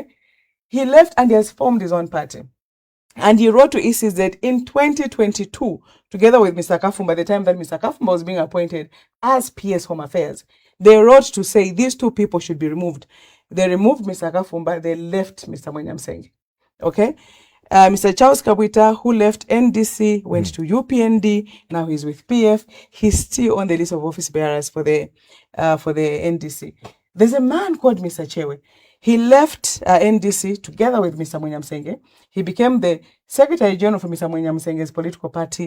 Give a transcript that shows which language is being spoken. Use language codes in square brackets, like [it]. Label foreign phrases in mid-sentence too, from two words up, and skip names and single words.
[en] He left and he has formed his own party. And he wrote to ECZ in 2022, together with Mr. Kafumba, the time that Mr. Kafumba was being appointed as PS Home Affairs. They wrote to say these two people should be removed. They removed Mr. Kafumba, they left Mr. Mwenyam Senge. Okay? Mr. Charles Kabwita, who left NDC, went to UPND, now he's with PF. He's still on the list of office bearers for the NDC. There's a man called Mr. Chewe. He left NDC together with Mr. Mwenyam Senge. He became the Secretary General for Mr. Mwenyam Senge's political party.